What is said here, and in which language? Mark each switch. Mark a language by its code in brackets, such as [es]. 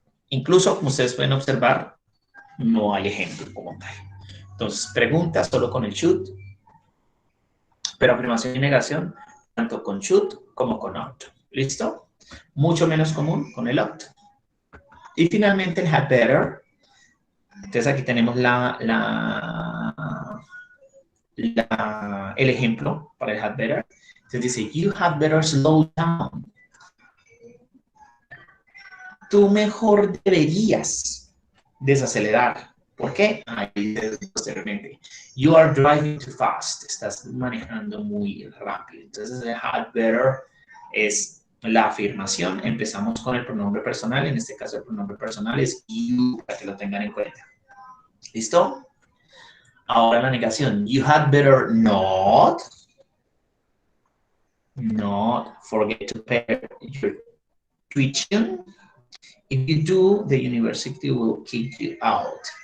[es] Incluso, como ustedes pueden observar, no hay ejemplo como tal. Entonces, preguntas solo con el should, pero afirmación y negación, tanto con should como con ought. ¿Listo? Mucho menos común con el ought. Y finalmente el had better. Entonces aquí tenemos el ejemplo para el had better. Entonces dice, [en] you had better slow down. [es] Tú mejor deberías desacelerar. ¿Por qué? Ahí posteriormente. [en] You are driving too fast. [es] Estás manejando muy rápido. Entonces el had better es la afirmación. Empezamos con el pronombre personal. En este caso el pronombre personal es you, para que lo tengan en cuenta. ¿Listo? Ahora la negación. [en] You had better not forget to pay your tuition. If you do, the university will kick you out.